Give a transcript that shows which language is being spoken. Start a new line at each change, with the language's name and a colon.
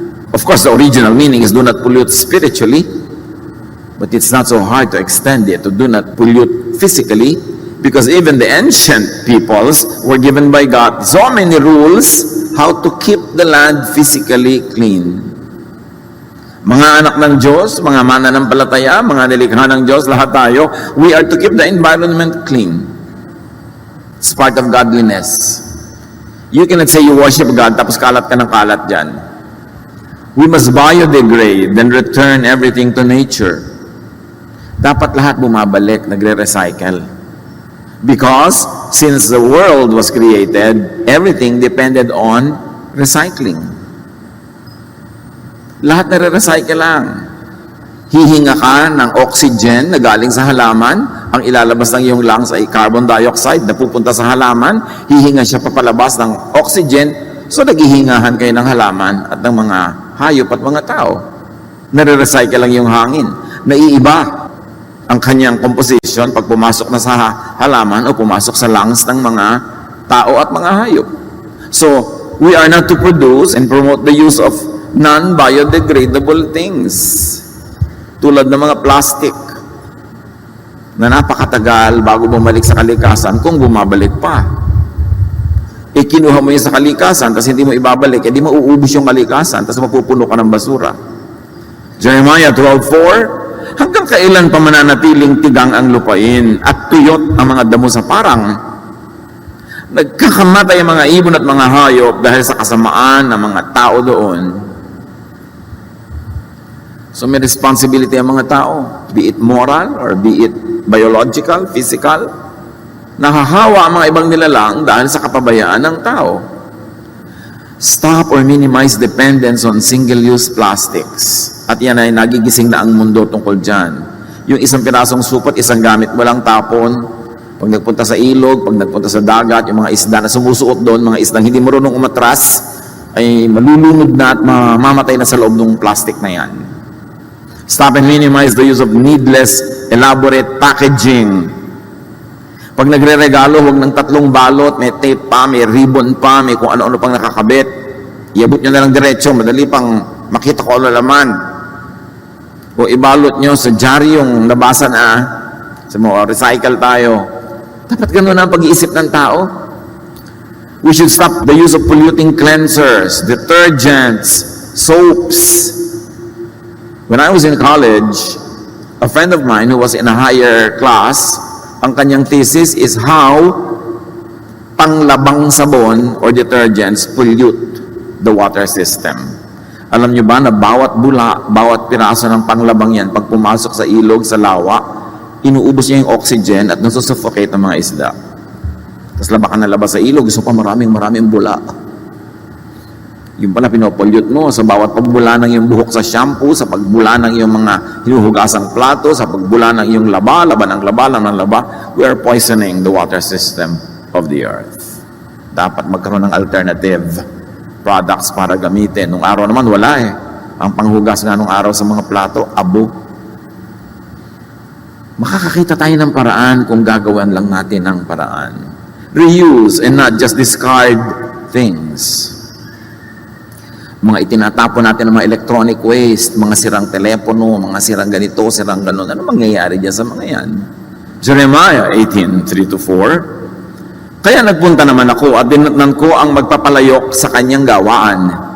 English: Of course, the original meaning is do not pollute spiritually, but it's not so hard to extend it to do not pollute physically, because even the ancient peoples were given by God so many rules how to keep the land physically clean.
Filipino: Mga anak ng Diyos, mga mananampalataya, mga nilikha ng Diyos, lahat tayo,
English: we are to keep the environment clean. It's part of godliness. You cannot say you worship God
Filipino: tapos kalat ka ng kalat dyan.
English: We must biodegrade and return everything to nature.
Filipino: Dapat lahat bumabalik, nagre-recycle.
English: Because since the world was created, everything depended on recycling.
Filipino: Lahat nare-recycle lang. Hihinga ka ng oxygen na galing sa halaman, ang ilalabas ng iyong lungs ay carbon dioxide na pupunta sa halaman, hihinga siya papalabas ng oxygen, so naghihingahan kayo ng halaman at ng mga hayop at mga tao. Nare-recycle lang yung hangin. Naiiba ang kanyang composition pag pumasok na sa halaman o pumasok sa lungs ng mga tao at mga hayop.
English: So, we are not to produce and promote the use of non-biodegradable things.
Filipino: Tulad ng mga plastic na napakatagal bago bumalik sa kalikasan kung bumabalik pa. Kinuha mo yun sa kalikasan tapos hindi mo ibabalik, hindi mauubos yung kalikasan tapos mapupuno ka ng basura. Jeremiah 12:4, hanggang kailan pa mananatiling tigang ang lupain at tuyot ang mga damo sa parang? Nagkakamatay ang mga ibon at mga hayop dahil sa kasamaan ng mga tao doon.
English: So may responsibility
Filipino: ang mga tao,
English: be it moral or be it biological, physical.
Filipino: Nahahawa ang mga ibang nilalang dahil sa kapabayaan ng tao.
English: Stop or minimize dependence on single-use plastics.
Filipino: At yan ay nagigising na ang mundo tungkol dyan. Yung isang pirasong supot, isang gamit mo lang tapon. Pag nagpunta sa ilog, pag nagpunta sa dagat, yung mga isda na sumusuot doon, mga isdang hindi marunong umatras, ay malulunod na at mamamatay na sa loob ng plastic na yan.
English: Stop and minimize the use of needless, elaborate packaging.
Filipino: Pag nagre-regalo, huwag ng 3 balot, may tape pa, may ribbon pa, may kung ano-ano pang nakakabit. Iabot nyo na lang diretso, madali pang makita ko ano laman. O ibalot nyo sa yung nabasa na, sa mga recycle tayo. Dapat ganun ang pag-iisip ng tao.
English: We should stop the use of polluting cleansers, detergents, soaps. When I was in college, a friend of mine who was in a higher class,
Filipino: ang kanyang
English: thesis is how
Filipino: panglabang sabon
English: or detergents pollute the water system.
Filipino: Alam nyo ba na bawat bula, bawat piraso ng panglabang yan, pag pumasok sa ilog, sa lawa, inuubos niya yung oxygen at nasusuffocate ang mga isda. Tapos laba ka na labas sa ilog, gusto pa maraming bula. Yung pala pinopollute mo sa bawat pagbula ng iyong buhok sa shampoo, sa pagbula ng iyong mga hinuhugasang plato, sa pagbula ng iyong laba ng laba,
English: we are poisoning the water system of the earth.
Filipino: Dapat magkaroon ng alternative products para gamitin. Nung araw naman, wala eh. Ang panghugas nga nung araw sa mga plato, abo. Makakakita tayo ng paraan kung gagawan lang natin ng paraan.
English: Reuse and not just discard things.
Filipino: Mga itinatapon natin ng mga electronic waste, mga sirang telepono, mga sirang ganito, sirang ganon. Ano mangyayari dyan sa mga yan? Jeremiah 18:3-4. Kaya nagpunta naman ako at dinatnan ko ang magpapalayok sa kanyang gawaan.